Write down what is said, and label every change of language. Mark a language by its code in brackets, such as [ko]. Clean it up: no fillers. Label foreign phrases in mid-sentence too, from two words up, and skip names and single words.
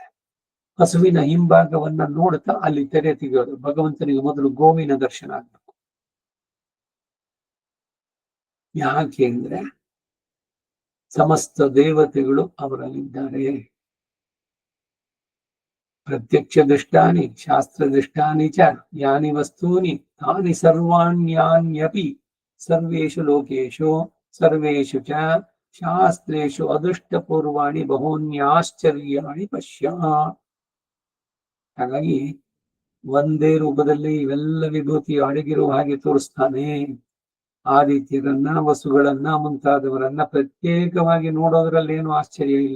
[kn] ಹಸುವಿನ ಹಿಂಭಾಗವನ್ನ ನೋಡ್ತಾ ಅಲ್ಲಿ ತೆರೆ ತೆಗೆಯೋದು. ಭಗವಂತನಿಗೆ ಮೊದಲು ಗೋವಿನ ದರ್ಶನ ಆಗ್ಬೇಕು. ಯಾಕೆ ಅಂದ್ರೆ ಸಮಸ್ತ ದೇವತೆಗಳು ಅವರಲ್ಲಿದ್ದಾರೆ. [sa] ಪ್ರತ್ಯಕ್ಷ ದೃಷ್ಟಾನಿ ಶಾಸ್ತ್ರ ದೃಷ್ಟಾನಿ ಚ ಯಾನಿ ವಸ್ತೂನಿ ತಾನಿ ಸರ್ವಾಣ್ಯಾನ್ಯಪಿ ಸರ್ವೇಷು ಲೋಕೇಶು ಸರ್ವೇಷು ಚ ಶಾಸ್ತ್ರೇಷು ಅದೃಷ್ಟಪೂರ್ವಾಣಿ ಬಹೂನ್ಯಾಶ್ಚರ್ಯಾಣಿ ಪಶ್ಯ. [kn] ಹಾಗಾಗಿ ಒಂದೇ ರೂಪದಲ್ಲಿ ಇವೆಲ್ಲ ವಿಭೂತಿ ಅಡಗಿರುವ ಹಾಗೆ ತೋರಿಸ್ತಾನೆ. ಆದಿತ್ಯರನ್ನ, ವಸುಗಳನ್ನ, ಮುಂತಾದವರನ್ನ ಪ್ರತ್ಯೇಕವಾಗಿ ನೋಡೋದ್ರಲ್ಲಿ ಏನು ಆಶ್ಚರ್ಯ ಇಲ್ಲ.